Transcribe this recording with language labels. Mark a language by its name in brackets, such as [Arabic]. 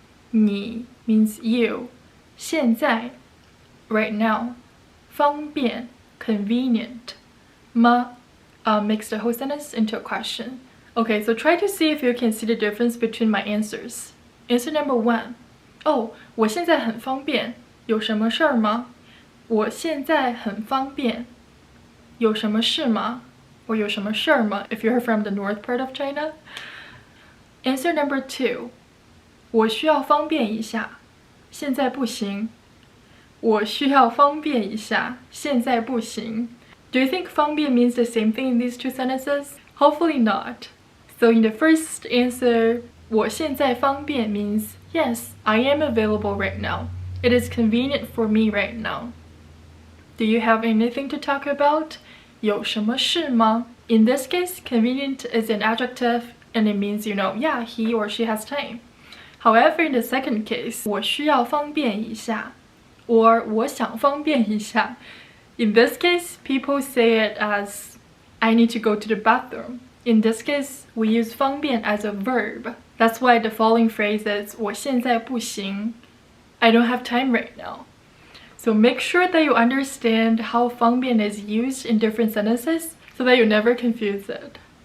[English] 你 means you. 现在 right now. 方便 convenient. 吗 makes the whole sentence into a question. Okay, so try to see if you can see the difference between my answers. Answer number 1. [Chinese] Oh, 我现在很方便，有什么事儿吗？我现在很方便，有什么事吗？ [English] or [Chinese] 有什么事儿吗 [English] if you're from the north part of China. Answer number 2. [Chinese] 我需要方便一下，现在不行。我需要方便一下，现在不行。 [English] Do you think 方便 means the same thing in these two sentences? Hopefully not. So in the first answer, [Chinese] 我现在方便 [English] means yes, I am available right now. It is convenient for me right now. Do you have anything to talk about? [Chinese] 有什么事吗? [English] In this case, convenient is an adjective and it means, yeah, he or she has time. However, in the second case, [Chinese] 我需要方便一下 or 我想方便一下. [English] In this case, people say it as I need to go to the bathroom. In this case, we use 方便 as a verb. That's why the following phrase is [Chinese] 我现在不行. [English] I don't have time right now. So make sure that you understand how 方便 is used in different sentences so that you never confuse it.